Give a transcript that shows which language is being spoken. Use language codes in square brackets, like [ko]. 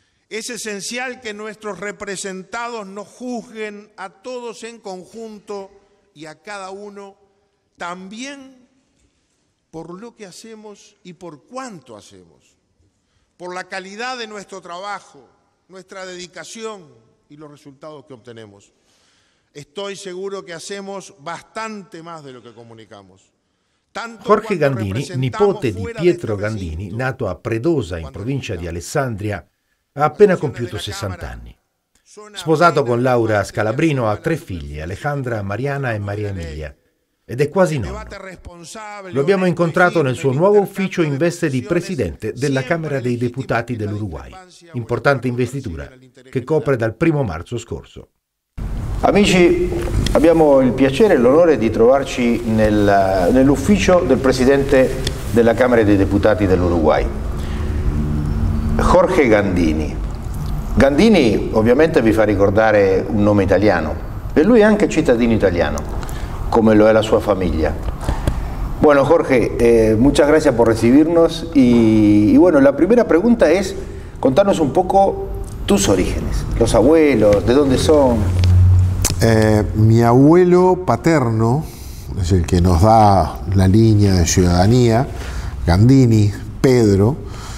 [es] Es esencial que nuestros representados nos juzguen a todos en conjunto y a cada uno también por lo que hacemos y por cuánto hacemos, por la calidad de nuestro trabajo, nuestra dedicación y los resultados que obtenemos. Estoy seguro que hacemos bastante más de lo que comunicamos. [it] Jorge Gandini, nipote di Pietro Gandini, nato a Predosa in provincia di Alessandria, ha appena compiuto 60 anni. Sposato con Laura Scalabrino, ha 3 figli, Alejandra, Mariana e Maria Emilia, ed è quasi nonno. Lo abbiamo incontrato nel suo nuovo ufficio in veste di presidente della Camera dei Deputati dell'Uruguay, importante investitura che copre dal 1° marzo scorso. Amici, abbiamo il piacere e l'onore di trovarci nell'ufficio del Presidente della Camera dei Deputati dell'Uruguay, Jorge Gandini. Gandini ovviamente vi fa ricordare un nome italiano e lui è anche cittadino italiano, come lo è la sua familia. [es] Bueno, Jorge, muchas gracias por recibirnos y bueno, la primera pregunta es contarnos un poco tus orígenes, los abuelos, de dónde son. Mi abuelo paterno es el que nos da la línea de ciudadanía, Gandini, Pedro.